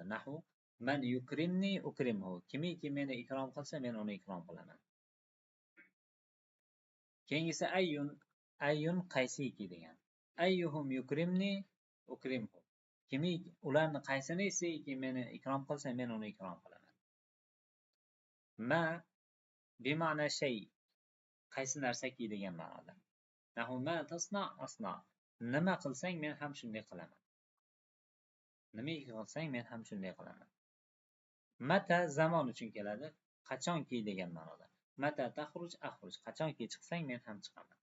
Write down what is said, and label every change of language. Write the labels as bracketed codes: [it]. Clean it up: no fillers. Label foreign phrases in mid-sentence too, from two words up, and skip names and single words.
[ar] نحو من يكرمني أكرمه. [uz] Kimiki meni ikrom qilsa, men uni ikrom qilaman. Keyingisi ayyun qaysiki degan. [ar] أيهم يكرمني أكرمه. [uz] Kimiki ularni qaysiniki meni ikrom qilsa, men uni ikrom qilaman. [ar] ما بمعنى شيء, [uz] qaysi narsaki degan ma'noda. [ar] نحو ما تصنع أصنع. [uz] Nima qilsang men ham shunday qilaman. Nima qilsang men ham shunday qilaman. Mata zamon uchun keladi, qachonki degan ma'noda. [ar] متى تخرج أخرج, [uz] qachonki chiqsang men ham chiqaman.